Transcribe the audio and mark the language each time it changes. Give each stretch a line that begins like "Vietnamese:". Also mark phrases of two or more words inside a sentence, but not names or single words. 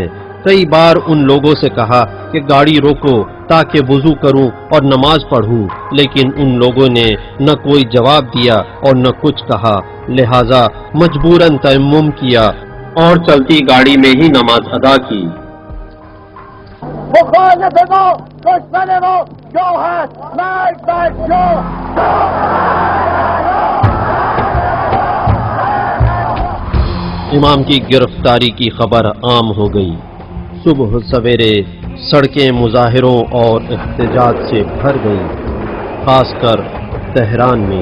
Urdu: کئی بار ان لوگوں سے کہا کہ گاڑی روکو تاکہ وضو کروں اور نماز پڑھوں، لیکن ان لوگوں نے نہ کوئی جواب دیا اور نہ کچھ کہا، لہذا مجبوراً تیمم کیا اور چلتی گاڑی میں ہی نماز ادا کی۔
Persian: مخالف ما دشمن ما جو هست مرگ بر جو۔
Urdu: امام کی گرفتاری کی خبر عام ہو گئی۔ صبح سویرے سڑکیں مظاہروں اور احتجاج سے بھر گئیں، خاص کر تہران میں۔